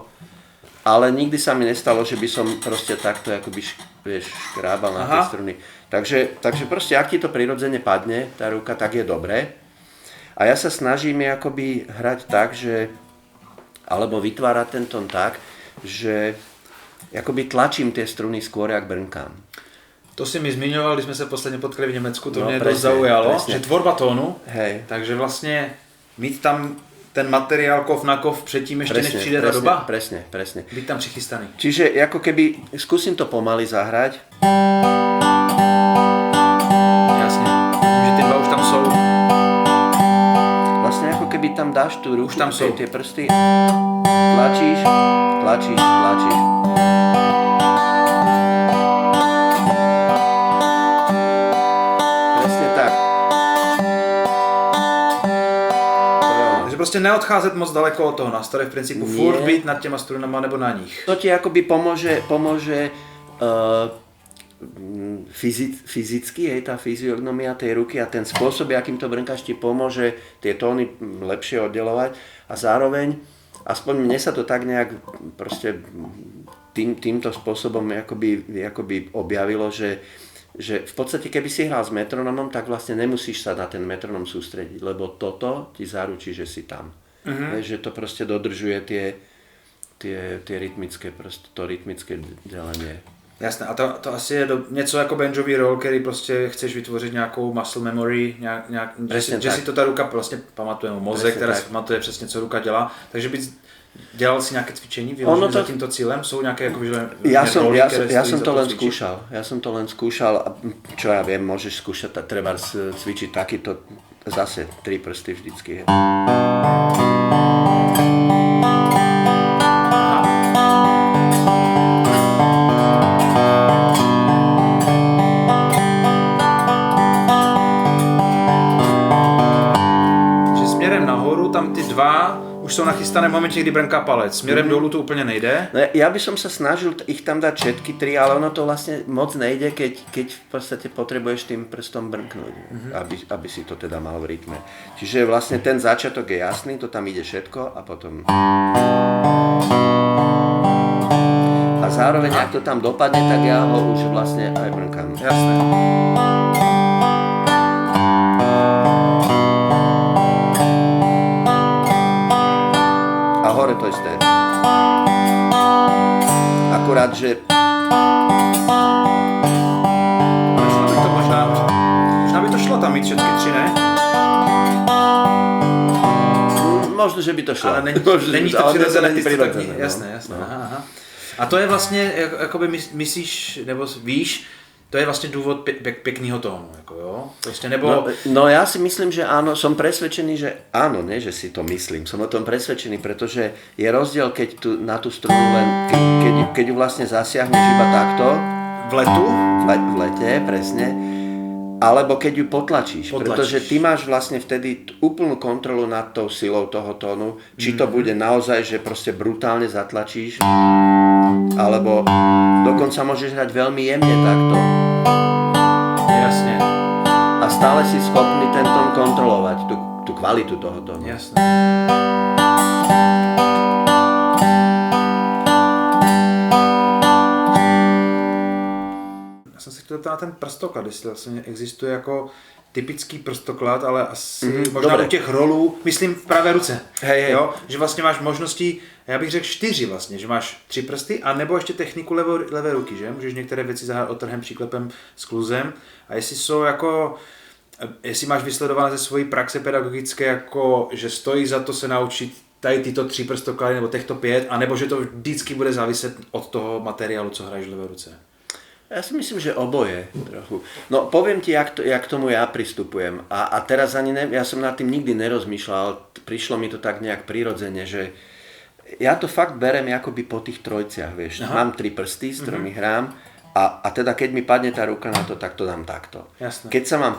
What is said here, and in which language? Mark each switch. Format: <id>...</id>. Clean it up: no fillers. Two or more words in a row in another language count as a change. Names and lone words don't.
<sk>Ale nikdy sa mi nestalo, že by som proste takto akoby škrábal na tie struny. Takže proste, ak ti to prirodzene padne, tá ruka, tak je dobré. A ja sa snažím akoby hrať tak, že, alebo vytvárať ten tón tak, že akoby tlačím tie struny skôr, jak brnkám.</sk> <cs>To si mi zmiňoval, když jsme se posledně potkali v Německu, to mě dost zaujalo, že tvorba tónu, takže vlastně mít tam ten materiál kov na kov předtím ještě než přijde ta doba?</cs> <sk>Presne. Byť tam přichystaný. Čiže ako keby, skúsim to pomaly zahrať.</sk> <cs>Jasně, že ty dva už tam jsou.</cs> <sk>Vlastne ako keby tam dáš tú ruku, už tam sú tie prsty, tlačíš.</sk> <cs>Prostě neodcházet moc daleko od toho nástroje, v principu furt být nad těma strunama nebo na nich.</cs> <sk>To ti akoby pomôže fyzicky, tá fyziognomia tej ruky a ten spôsob, akým to brnkáš, ti pomôže tie tóny lepšie oddelovať a zároveň, aspoň mne sa to tak nejak proste týmto spôsobom akoby objavilo, že v podstate keby si hral s metronomom, tak vlastne nemusíš sa na ten metronom sústrediť, lebo toto ti zaručí, že si tam. Že to proste dodržuje tie rytmické, to rytmické delenie.</sk> <cs>Jasné, a to asi je něco jako banjový roll, který prostě chceš vytvořit nějakou</cs> <en>muscle memory,</en> <cs>že si to ta ruka vlastně pamatuje, mozek, která si pamatuje přesně, co ruka dělá, takže dělal si nějaké cvičení vyložené za tímto cílem? Jsou nějaké jako</cs> <sk>ja som to len skúšal, čo ja viem, môžeš skúšať, treba cvičiť takýto,</sk> <cs>zase 3 prsty vždycky. Že směrem nahoru tam ty dva už jsou nachystané v momente, kdy brnká palec. Směrem dolů to úplně nejde. No,</cs> <sk>ja by som sa snažil ich tam dať všetky 3, ale ono to vlastne moc nejde, keď v podstate potrebuješ tým prstom brnknúť, aby si to teda mal v rytme. Čiže vlastne ten začiatok je jasný, to tam ide všetko a potom... A zároveň, ak to tam dopadne, tak ja ho už vlastne aj brnkám. Jasné. Hore to isté. Akurát, že...</sk> <cs>Možná by to šlo tam mít všetky 3, ne?</cs> <sk>Možno, že by to šlo.</sk> <cs>Ale není to přirozené. Jasné. No. Aha. A to je vlastně, jakoby myslíš, nebo víš,</cs> <sk>to je vlastne dôvod pekného tónu, ako jo?</sk> <cs>Proste nebo...</cs> <sk>No ja si myslím, že áno, som presvedčený, že áno, nie, že si to myslím, som o tom presvedčený, pretože je rozdiel, keď na tú strunu len, keď ju vlastne zasiahneš iba takto.</sk> <cs>V letu?</cs> <sk>V lete, presne. Alebo keď ju potlačíš, pretože ty máš vlastne vtedy úplnú kontrolu nad tou silou toho tónu, či to bude naozaj, že proste brutálne zatlačíš, alebo dokonca môžeš hrať veľmi jemne takto. Jasne. A stále si schopný ten tón kontrolovať, tú kvalitu toho tónu. Jasne.</sk> <cs>Já jsem se chtěl ptát na ten prstoklad, jestli vlastně existuje jako typický prstoklad, ale asi možná u těch rolů, myslím v pravé ruce.</cs> <sk>Hej.</sk> <cs>Jo? Že vlastně máš možností, já bych řekl 4 vlastně, že máš 3 prsty a nebo ještě techniku levé ruky, že? Můžeš některé věci zahrát odtrhem, příklepem, skluzem a jestli jsou jako, jestli máš vysledované ze svojí praxe pedagogické, jako, že stojí za to se naučit tady tyto 3 prstoklady nebo těchto 5, anebo že to vždycky bude záviset od toho materiálu, co hraješ v levé ruce.</cs> <sk>Ja si myslím, že oboje trochu. No poviem ti, jak k tomu ja pristupujem. A teraz ani ja som nad tým nikdy nerozmýšľal, prišlo mi to tak nejak prirodzene, že ja to fakt berem akoby po tých trojciach, vieš. Aha. Mám 3 prsty, s ktorými hrám a teda keď mi padne tá ruka na to, tak to dám takto.</sk>